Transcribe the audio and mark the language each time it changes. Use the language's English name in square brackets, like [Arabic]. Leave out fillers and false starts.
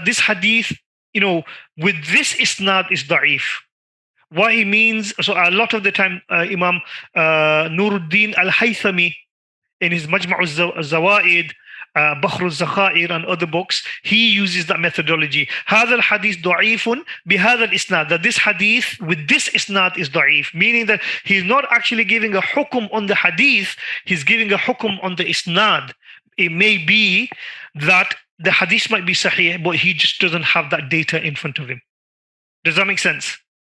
[English] That this hadith, with this isnad is da'if. What he means, so a lot of the time, Imam Nuruddin al-Haythami, in his Majma' al-Zawaid, Bakhr al-Zakhair, and other books, he uses that methodology. [Arabic] هذا الحديث ضعيف بهذا الإسناد. [English] That this hadith with this isnad is da'if, meaning that he's not actually giving a hukum on the hadith, he's giving a hukum on the isnad. It may be that the hadith might be sahih, but he just doesn't have that data in front of him. Does that make sense?